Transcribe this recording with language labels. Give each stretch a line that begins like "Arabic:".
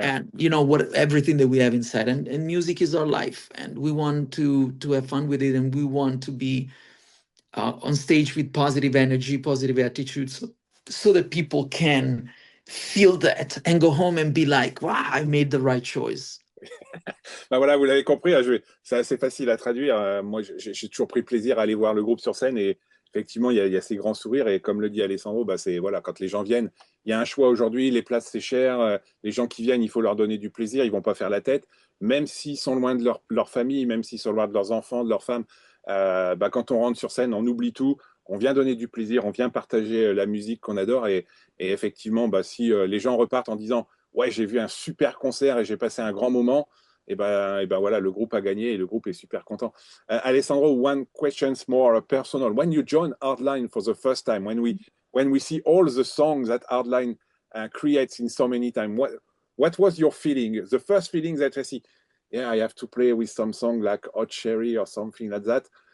English: And everything that we have inside, and music is our life, and we want to have fun with it, and we want to be on stage with positive energy, positive attitudes, so that people can feel that and go home and be like, wow, I made the right choice.
French: Bah voilà, vous l'avez compris, hein, c'est assez facile à traduire. Moi, j'ai toujours pris plaisir à aller voir le groupe sur scène, et effectivement, il y a ces grands sourires. Et comme le dit Alessandro, bah, voilà, quand les gens viennent, il y a un choix aujourd'hui. Les places, c'est cher. Les gens qui viennent, il faut leur donner du plaisir. Ils vont pas faire la tête, même s'ils sont loin de leur famille, même s'ils sont loin de leurs enfants, de leurs femmes. Bah, quand on rentre sur scène, on oublie tout. On vient donner du plaisir, on vient partager la musique qu'on adore. Et effectivement, bah, si les gens repartent en disant ouais, j'ai vu un super concert et j'ai passé un grand moment, et ben voilà, le groupe a gagné et le groupe est super content.
English: Alessandro, one question more personal. When you join Hardline for the first time, when we see all the songs that Hardline creates in so many time, what was your feeling? The first feeling that I see, yeah, I have to play with some song like Hot Cherry or something like that.